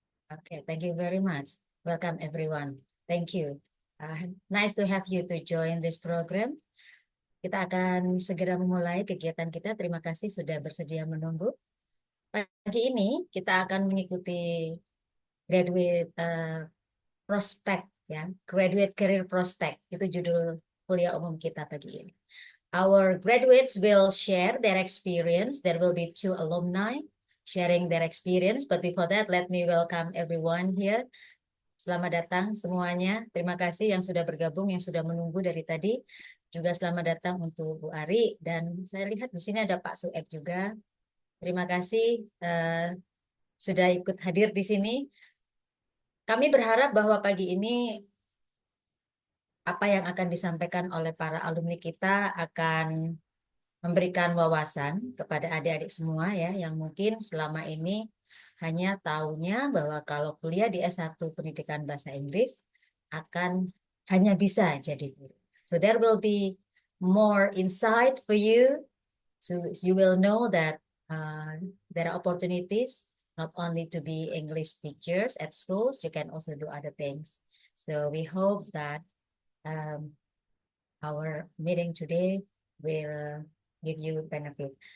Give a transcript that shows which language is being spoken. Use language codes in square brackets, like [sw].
[en] Okay, thank you very much. Welcome everyone. Thank you. Nice to have you to join this program. [id] Kita akan segera memulai kegiatan kita. Terima kasih sudah bersedia menunggu. Pagi ini kita akan mengikuti graduate prospect ya, graduate career prospect. Itu judul kuliah umum kita pagi ini. [en] Our graduates will share their experience. There will be 2 alumni sharing their experience. But before that, let me welcome everyone here. [id] Selamat datang semuanya. Terima kasih yang sudah bergabung, yang sudah menunggu dari tadi. Juga selamat datang untuk Bu Ari. Dan saya lihat di sini ada Pak Sueb juga. Terima kasih sudah ikut hadir di sini. Kami berharap bahwa pagi ini apa yang akan disampaikan oleh para alumni kita akan memberikan wawasan kepada adik-adik semua ya, yang mungkin selama ini hanya tahunya bahwa kalau kuliah di S1 Pendidikan Bahasa Inggris akan hanya bisa jadi guru. [en] So there will be more insight for you. So you will know that there are opportunities not only to be English teachers at schools, you can also do other things. So we hope that our meeting today will give you benefit.